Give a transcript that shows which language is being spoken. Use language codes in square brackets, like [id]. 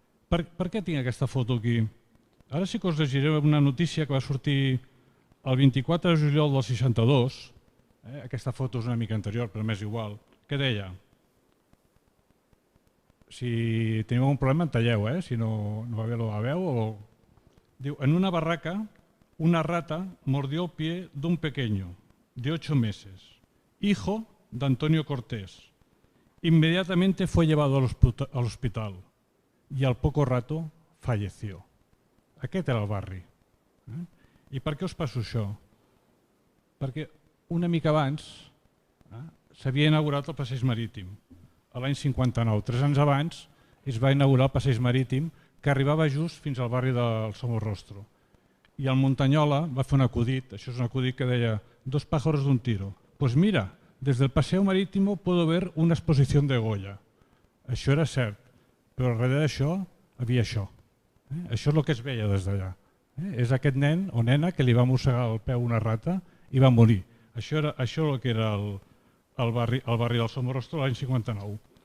[ca] Per què tinc aquesta foto aquí? Ara sí que us llegiré una notícia que va sortir el 24 de juliol del 62, aquesta foto és una mica anterior, però m'és igual, que deia, si teniu un problema en talleu, si no va bé la veu, diu, [es] en una barraca una rata mordió el pie d'un pequeño de 8 meses, hijo de Antonio Cortés. Inmediatamente fue llevado al hospital y al poco rato falleció. [ca] Aquest era el barri. I per què us passo això? Perquè una mica abans s'havia inaugurat el passeig marítim, l'any 59. 3 anys abans es va inaugurar el passeig marítim que arribava just fins al barri del Somorrostro. I el Montañola va fer un acudit, això és un acudit que deia [es] dos pájaros de un tiro. Pues mira, desde el paseo marítimo puedo ver una exposición de Goya. [ca] Això era cert, però darrere d'això havia això. Això és el que es veia des d'allà. És aquest nen o nena que li va mossegar el peu una rata i va morir. Això és el que era el barri del Somorrostro l'any 59.